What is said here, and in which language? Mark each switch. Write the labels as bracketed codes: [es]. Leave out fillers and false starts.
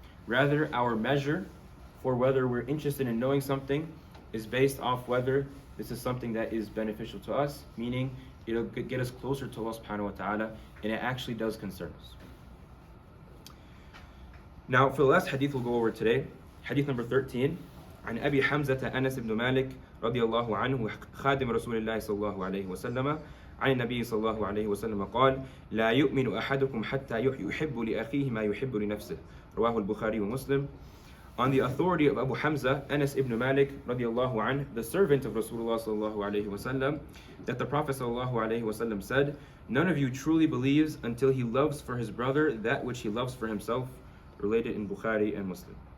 [en] Rather, our measure for whether we're interested in knowing something is based off whether this is something that is beneficial to us, meaning it'll get us closer to Allah subhanahu wa ta'ala, and it actually does concern us. Now, for the last hadith we'll go over today, hadith number 13, [ar] عن أبي حمزة أنس بن مالك رضي الله عنه خادم رسول الله صلى الله عليه وسلم عن النبي صلى الله عليه وسلم قال لا يؤمن أحدكم حتى يحب لأخيه ما يحب لنفسه رواه البخاري ومسلم. [en] On the authority of Abu Hamza, Anas ibn Malik radiallahu anh, the servant of Rasulullah sallallahu alayhi wasallam, that the Prophet sallallahu alayhi wasallam said, none of you truly believes until he loves for his brother that which he loves for himself, related in Bukhari and Muslim.